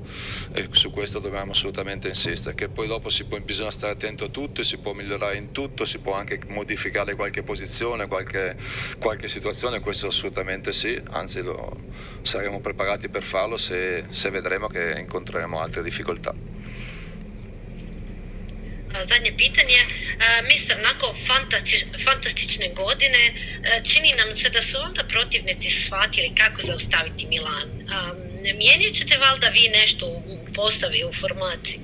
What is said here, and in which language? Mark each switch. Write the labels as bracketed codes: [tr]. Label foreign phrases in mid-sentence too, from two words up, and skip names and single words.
[it] E su questo dobbiamo assolutamente insistere, che poi dopo bisogna stare attento a tutto, si può migliorare in tutto, si può anche modificare qualche posizione, qualche situazione, questo assolutamente sì, anzi saremo preparati per farlo se vedremo che incontreremo altre difficoltà. [hr] Zadnje pitanje, mister, nakon fantastične godine čini nam se da su valjda protivnici shvatili kako zaustaviti Milan. Mijenjat ćete valjda vi nešto u postavi, u formaciji?